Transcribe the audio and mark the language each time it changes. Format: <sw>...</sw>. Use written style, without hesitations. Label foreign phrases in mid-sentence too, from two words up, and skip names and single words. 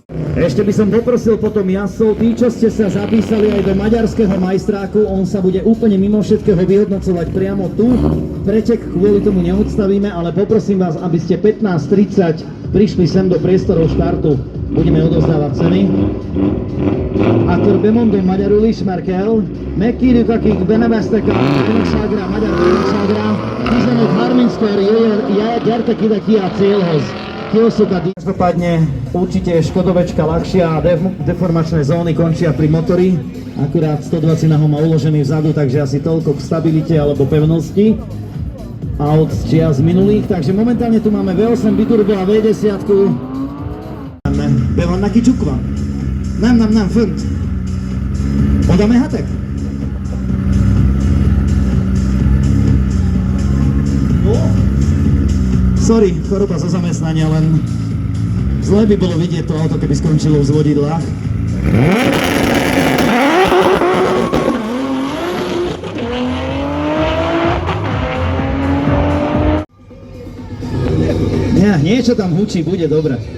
<sk>Ešte by som poprosil potom jazdcov, tí, čo ste sa zapísali aj do maďarského majstráku, on sa bude úplne mimo všetkého vyhodnocovať priamo tu. Pretek kvôli tomu neodstavíme, ale poprosím vás, aby ste 15:30 prišli sem do priestorov štartu. Budeme odovzdávať ceny.</sk> <hu>Akkor bemondom magyarul is, már kell. Megkérjük, akik beneveztek a bajnokságra, a magyar bajnokságra, 15:30-kor gyertek ide ki a célhoz.</hu> <sk>Každopádne určite je Škodovečka ľahšia a deformačné zóny končia pri motori. Akurát 120 ho má uložený vzadu, takže asi toľko k stabilite alebo pevnosti aut z čias minulých. Takže momentálne tu máme V8 biturbo a V10.</sk> <hu>Be vannak kicsukva? Nem, fönt. Oda mehetek? No.</hu> <sk>Sorry, choroba zo zamestnania, len zle by bolo vidieť to auto, keby skončilo v zvodidlách. Niečo tam hučí, bude dobre.</sk>